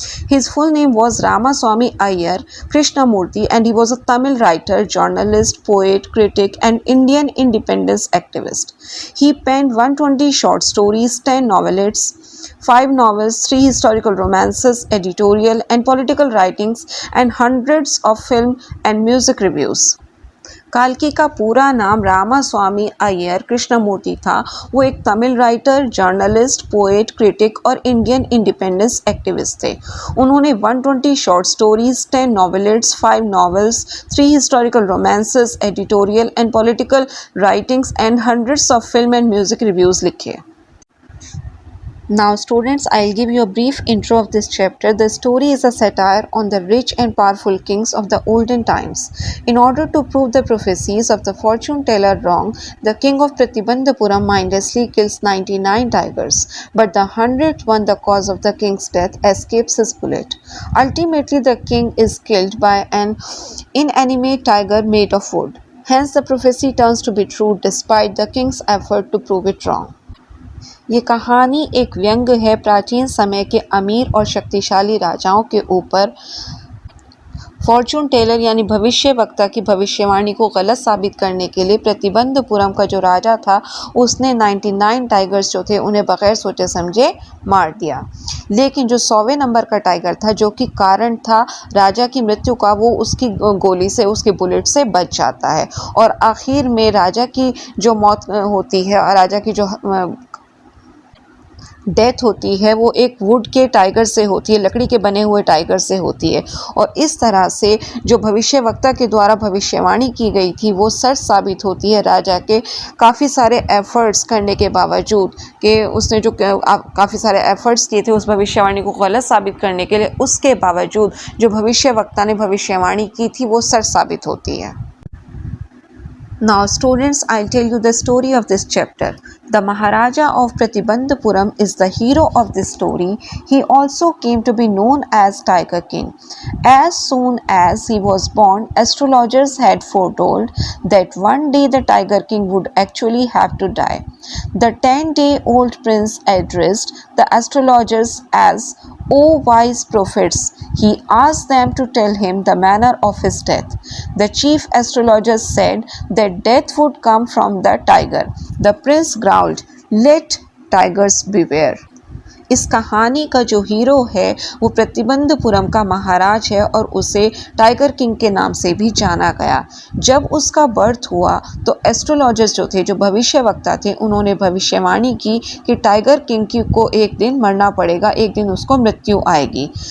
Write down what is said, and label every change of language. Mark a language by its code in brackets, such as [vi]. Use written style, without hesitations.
[en] His full name was Ramaswamy Iyer Krishnamurthy and he was a Tamil writer, journalist, poet, critic and Indian independence activist. He penned 120 short stories, 10 novelettes, 5 novels, 3 historical romances, editorial and political writings and hundreds of film and music reviews. [hi] काल्की का पूरा नाम रामास्वामी अय्यर कृष्णमूर्ति था। वो एक Tamil writer, journalist, poet, critic और Indian independence activist थे। उन्होंने 120 short stories, 10 नॉवेलेट्स, 5 novels, 3 historical romances, [en] editorial and political writings and hundreds of film and music reviews [hi] लिखे। [en] Now students, I'll give you a brief intro of this chapter. The story is a satire on the rich and powerful kings of the olden times. In order to prove the prophecies of the fortune teller wrong, the king of Pratibandhapuram mindlessly kills 99 tigers, but the 100th one, the cause of the king's death, escapes his bullet. Ultimately, the king is killed by an inanimate tiger made of wood. Hence, the prophecy turns to be true despite the king's effort to prove it wrong. [hi] ये कहानी एक व्यंग है प्राचीन समय के अमीर और शक्तिशाली राजाओं के ऊपर। फॉर्चून टेलर यानी भविष्य वक्ता की भविष्यवाणी को गलत साबित करने के लिए प्रतिबंधपुरम का जो राजा था उसने 99 टाइगर्स जो थे उन्हें बगैर सोचे समझे मार दिया। लेकिन जो 100वें नंबर का टाइगर था जो कि कारण था राजा की मृत्यु का, वो उसकी गोली से, उसके बुलेट से बच जाता है और आखिर में राजा की जो मौत होती है और राजा की जो डेथ होती है वो एक वुड के टाइगर से होती है, लकड़ी के बने हुए टाइगर से होती है। और इस तरह से जो भविष्यवक्ता के द्वारा भविष्यवाणी की गई थी वो सच साबित होती है। राजा के काफ़ी सारे एफर्ट्स करने के बावजूद कि उसने जो काफ़ी सारे एफर्ट्स किए थे उस भविष्यवाणी को गलत साबित करने के लिए, उसके बावजूद जो भविष्यवक्ता ने भविष्यवाणी की थी वो सच साबित होती है। [en] Now students, I'll tell you the story of this chapter. The Maharaja of Pratibandhapuram is the hero of this story. He also came to be known as Tiger King. As soon as he was born, astrologers had foretold that one day the Tiger King would actually have to die. The 10-day-old prince addressed the astrologers as "O wise prophets," he asked them to tell him the manner of his death. The chief astrologers said that death would come from the tiger. The prince growled, "Let tigers beware." [hi] इस कहानी का जो hero है वो प्रतिबंधपुरम का महाराज है और उसे टाइगर किंग के नाम से भी जाना गया। जब उसका बर्थ हुआ तो एस्ट्रोलॉजर्स जो थे, जो भविष्यवक्ता थे, उन्होंने भविष्यवाणी की कि टाइगर किंग को एक दिन मरना पड़ेगा, एक दिन उसको मृत्यु आएगी।